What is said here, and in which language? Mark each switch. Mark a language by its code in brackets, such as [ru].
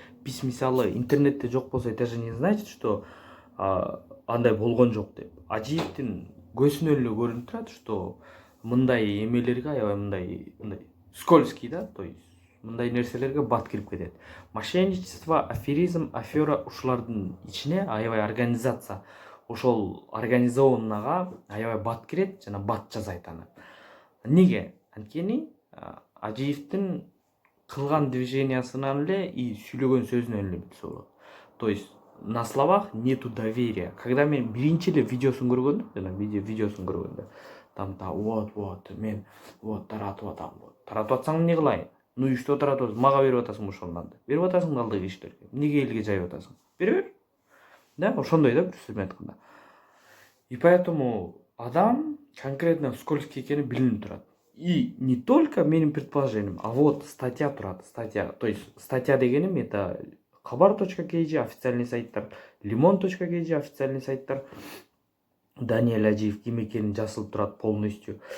[ky] Биз мисалы интернетте жок болсо, это же не значит, что андай болгон жок деп. Ажиевдин көзүнөн эле көрүнүп турат, что мындай эмелерге аябай мындай скользкий, да, то есть мындай нерселерге бат кирип кетет. Мошенничество, аферизм, афера ушулардын ичине аябай организация, ошол организованныйга аябай бат кирет жана бат жасайт аны. Неге? Анткени Ажиевдин кылган движениясынан эле и сүйлөгөн сөзүнөн эле билсе болот. [ru] То есть на словах нету доверия. [ky] Когда мен биринчи эле видеосун көргөндө, жана видеосун көргөндө, там вот мен вот таратып атам. Таратып атсаң эмне кылайын? Ну и что таратып атасың? Мага берип атасың ошондон. Берип атасың да алдыгы кишилерге. Эмнеге элге жайып атасың? Бере бер. Да, ошондой да, бир сөз менен айтканда. И поэтому адам конкретно скользкий экени билинип турат. И не только менин предположением, а вот статья турат, статья. То есть статья дегеним это Кабар.kg официальный сайттар, Limon.kg официальный сайттар. Даниэль Ажиев ким экени жазылып турат полностью.